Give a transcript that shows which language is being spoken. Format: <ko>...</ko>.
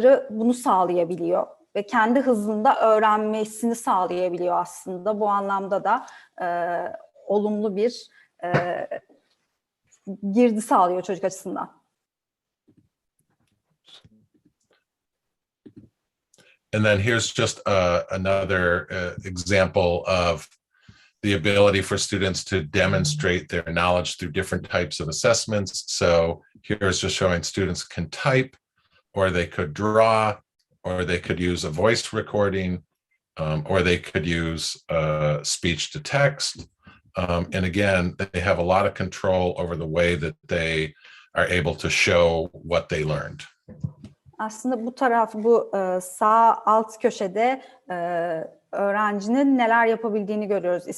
<tr>Bunu sağlayabiliyor ve kendi hızında öğrenmesini sağlayabiliyor aslında. Bu anlamda da olumlu bir girdi sağlıyor çocuk açısından.</tr> <en>And then here's just another example of the ability for students to demonstrate their knowledge through different types of assessments. So here's just showing students can type, or they could draw, or they could use a voice recording, or they could use speech to text. And again, they have a lot of control over the way that they are able to show what they learned.</en> <tr>Aslında bu sağ alt köşede öğrencinin neler yapabildiğini görüyoruz.</tr>